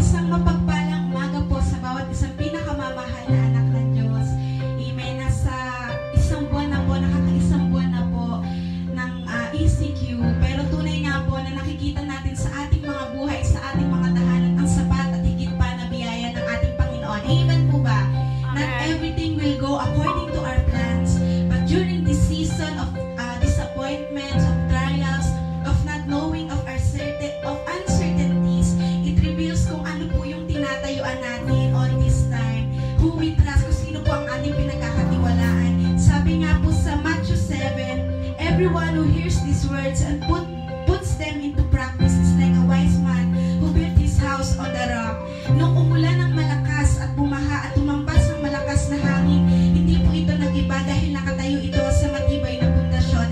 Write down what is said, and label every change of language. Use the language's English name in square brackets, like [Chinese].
[Filipino] Isang mapagpalang umaga po sa bawat isang pinakamamahal na anak ng Diyos. Amen. Nasa isang buwan na po, nakakaisang buwan na po ng ECQ. Pero tunay nga po na nakikita natin sa ating mga buhay, sa ating mga tahanan, ang sapat at higit pa na biyaya ng ating Panginoon. Amen po ba? [English] Not everything will go according to our plans. But during this season of disappointments, of trials, of not knowing of uncertainties, it reveals [Filipino] kung ano po yung tinatayuan natin [English] all this time. Who we trust, [Filipino] kung sino po ang ating pinagkakatiwalaan. Sabi nga po sa [English] Matthew 7, everyone who hears these words and puts them into practice is like a wise man who built his house on the rock. [Filipino] Nung umulan ng malakas at bumaha at tumampas ng malakas na hangin, hindi po ito nag-iba dahil nakatayo ito sa matibay na pundasyon.